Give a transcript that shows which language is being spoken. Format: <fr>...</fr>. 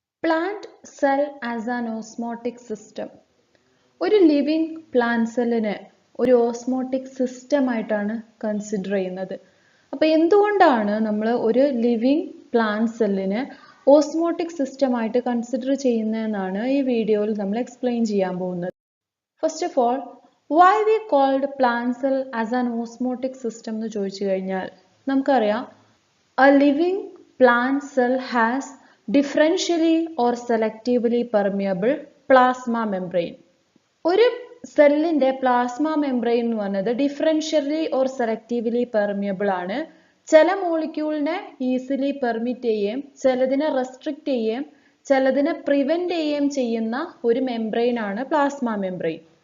<en>Plant cell as an osmotic system.</en> <ml>ഒരു living plant സെല്ലിനെ ഒരു ഓസ്മോട്ടിക് സിസ്റ്റം ആയിട്ടാണ് കൺസിഡർ ചെയ്യുന്നത്. അപ്പോൾ എന്തുകൊണ്ടാണ് നമ്മൾ ഒരു ലിവിങ് പ്ലാന്റ് സെല്ലിനെ ഓസ്മോട്ടിക് സിസ്റ്റം ആയിട്ട് കൺസിഡർ ചെയ്യുന്നതെന്നാണ് ഈ വീഡിയോയിൽ നമ്മൾ എക്സ്പ്ലെയിൻ ചെയ്യാൻ പോകുന്നത്.</ml> <en>first of all, why we called plant cell as an osmotic system</en> <ml>എന്ന് ചോദിച്ചു കഴിഞ്ഞാൽ നമുക്കറിയാം,</ml> <en>a living plant cell has differentially or selectively permeable plasma membrane.</en> <ml>ഒരു സെല്ലിന്റെ പ്ലാസ്മ മെംബ്രെയിൻ എന്ന് പറയുന്നത് ഡിഫറൻഷ്യലി ഓർ സെലക്റ്റീവ്ലി പെർമിയബിൾ ആണ്. ചില മോളിക്യൂളിനെ ഈസിലി പെർമിറ്റ് ചെയ്യുകയും ചിലതിനെ റെസ്ട്രിക്റ്റ് ചെയ്യുകയും ചിലതിനെ പ്രിവെന്റ് ചെയ്യുകയും ചെയ്യുന്ന ഒരു മെംബ്രെയിൻ ആണ് പ്ലാസ്മ മെംബ്രെയിൻ.</ml>